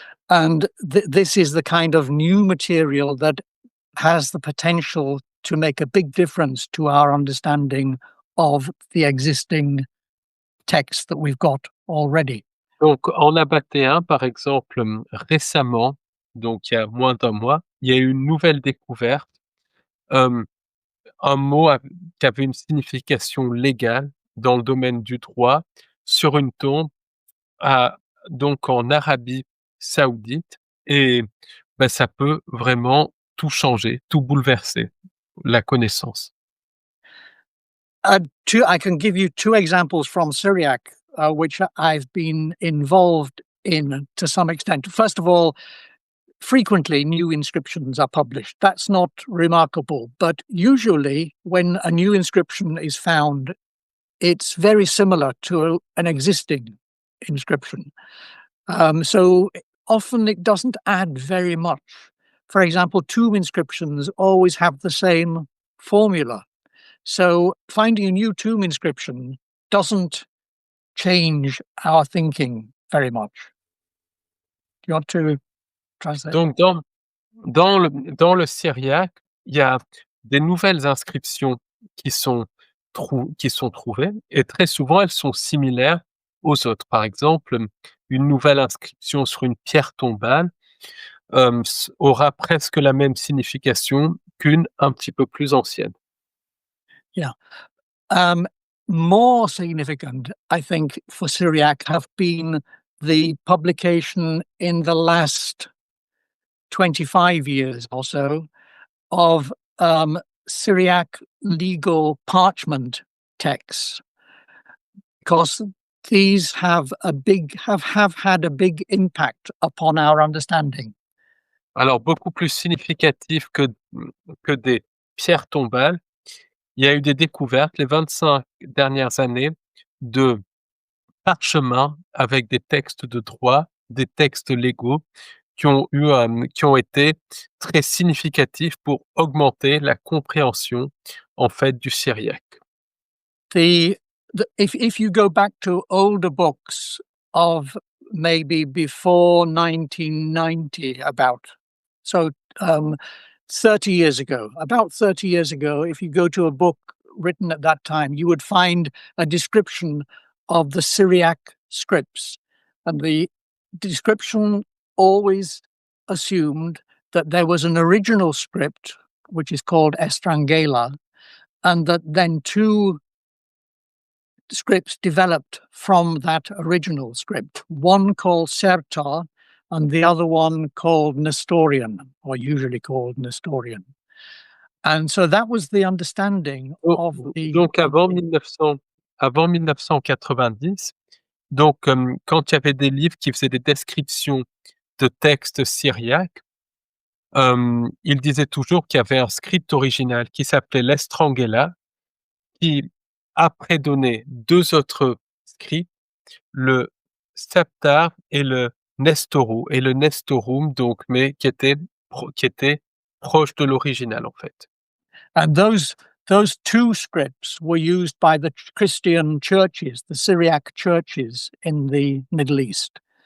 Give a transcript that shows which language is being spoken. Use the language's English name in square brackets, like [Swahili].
[English] And this is the kind of new material that has the potential to make a big difference to our understanding of the existing text that we've got already. [French] Donc, en nabatéen, par exemple, récemment, donc il y a moins d'un mois, il y a eu une nouvelle découverte, un mot qui avait une signification légale dans le domaine du droit sur une tombe donc en Arabie Saoudite, et ça peut vraiment tout changer, tout bouleverser, la connaissance. [English] I can give you two examples from Syriac, which I've been involved in to some extent. First of all, frequently new inscriptions are published. That's not remarkable, but usually when a new inscription is found, it's very similar to an existing inscription. So often it doesn't add very much. For example, tomb inscriptions always have the same formula. So finding a new tomb inscription doesn't change our thinking very much. Do you want to translate? [French] Donc, dans le syriaque, il y a des nouvelles inscriptions qui sont trouvées, et très souvent, elles sont similaires aux autres. Par exemple, une nouvelle inscription sur une pierre tombale aura presque la même signification qu'une un petit peu plus ancienne. [English] More significant, I think, for Syriac have been the publication in the last 25 years or so of Syriac legal parchment texts, because these have had a big impact upon our understanding. [French] Alors, beaucoup plus significatif que des pierres tombales, il y a eu des découvertes les 25 dernières années de parchemins avec des textes de droit, des textes légaux qui ont été très significatifs pour augmenter la compréhension, en fait, du syriaque. [English] If you go back to older books of maybe before 1990, so 30 years ago, if you go to a book written at that time, you would find a description of the Syriac scripts, and the description always assumed that there was an original script, which is called estrangela, and that then two scripts developed from that original script, one called Sertar and the other one called Nestorian, or usually called Nestorian. And so that was the understanding of the... [French] Donc avant 1990, donc quand il y avait des livres qui faisaient des descriptions de textes syriaques, il disait toujours qu'il y avait un script original qui s'appelait l'Estrangela, qui après donné deux autres scripts, le Septar et le Nestorum, donc, mais qui était proche de l'original, en fait. [English] And those two scripts were used by the Christian churches, the Syriac churches in the Middle East.